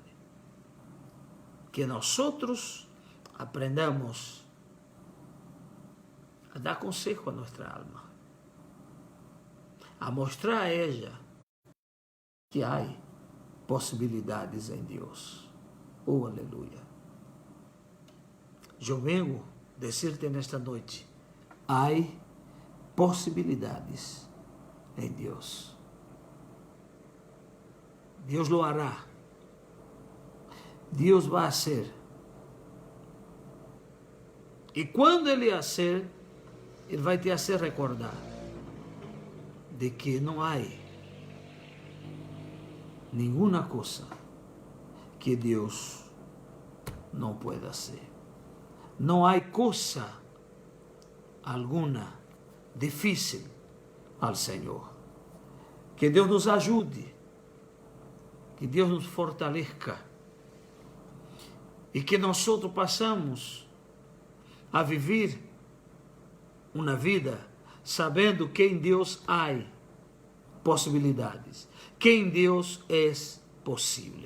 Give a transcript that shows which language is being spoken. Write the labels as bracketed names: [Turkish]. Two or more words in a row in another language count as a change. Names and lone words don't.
[Spanish] Que nosotros aprendamos a dar consejo a nuestra alma, a mostrar a ella que hay posibilidades en Dios. [Portuguese] Oh, aleluia. Eu vengo dizer-te nesta noite, há possibilidades em Deus. [Spanish] Deus lo hará. [Portuguese] Deus vai fazer. E quando Ele fazer, Ele vai te fazer recordar de que não há nenhuma coisa que Deus não [Spanish] pueda hacer. [Portuguese] Não há coisa alguma difícil ao Senhor. Que Deus nos ajude, que Deus nos fortaleça e que nós passamos a viver uma vida sabendo que em Deus há possibilidades, que em Deus é possível.